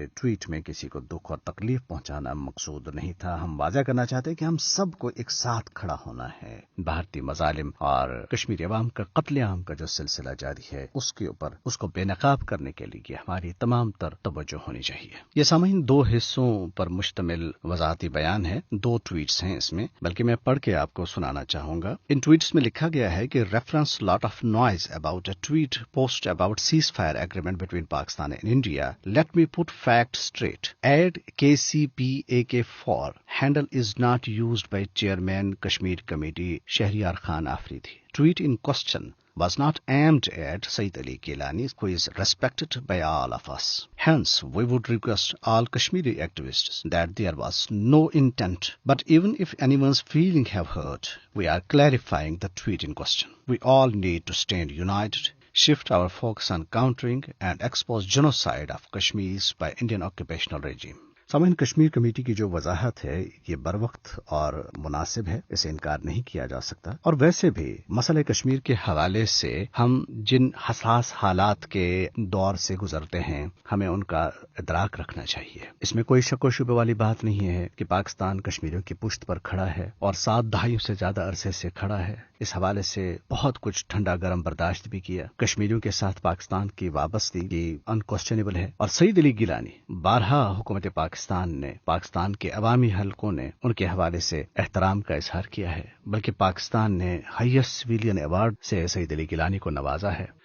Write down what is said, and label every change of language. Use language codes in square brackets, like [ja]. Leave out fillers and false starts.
[ur] Tweet میں کسی کو دکھ اور تکلیف پہنچانا مقصود نہیں تھا۔ ہم واضح کرنا چاہتے ہیں کہ ہم سب کو ایک ساتھ کھڑا ہونا ہے۔ بھارتی مظالم اور کشمیری عوام کا قتل عام کا جو سلسلہ جاری ہے اس کے اوپر اس کو بے نقاب کرنے کے لیے ہماری تمام تر توجہ ہونی چاہیے۔ یہ سامعین 2 حصوں پر مشتمل وضاحتی بیان ہے، 2 ٹویٹس ہیں اس میں، بلکہ میں پڑھ کے آپ کو سنانا چاہوں گا۔ ان ٹویٹس میں لکھا گیا ہے کہ [en] Reference lot of noise about a tweet post about ceasefire agreement between Pakistan and India. Let me put facts straight. Add KCPAK4 handle is not used by Chairman Kashmir Committee Shahriyar Khan Afridi. Tweet in question was not aimed at Sayyid Ali Gilani, who is respected by all of us. Hence, we would request all Kashmiri activists that there was no intent. But even if anyone's feeling have hurt, we are clarifying the tweet in question. We all need to stand united, shift our focus on countering and expose genocide of Kashmiris by Indian occupational regime. [ur] سامعین، Kashmir committee کی جو وضاحت ہے یہ بروقت اور مناسب ہے، اسے انکار نہیں کیا جا سکتا۔ اور ویسے بھی مسئلہ کشمیر کے حوالے سے ہم جن حساس حالات کے دور سے گزرتے ہیں ہمیں ان کا ادراک رکھنا چاہیے۔ اس میں کوئی شک و شبہ والی بات نہیں ہے کہ پاکستان کشمیریوں کی پشت پر کھڑا ہے اور 7 دہائیوں سے زیادہ عرصے سے کھڑا ہے۔ اس حوالے سے بہت کچھ ٹھنڈا گرم برداشت بھی کیا۔ کشمیریوں کے ساتھ پاکستان کی وابستگی انکوسچنیبل ہے، اور سعید علی گیلانی بارہا حکومت پاکستان کے عوامی حلقوں نے ان کے حوالے سے احترام کا اظہار کیا ہے، بلکہ پاکستان نے [en] highest civilian award [ur] سے سعید علی گیلانی کو نوازا ہے۔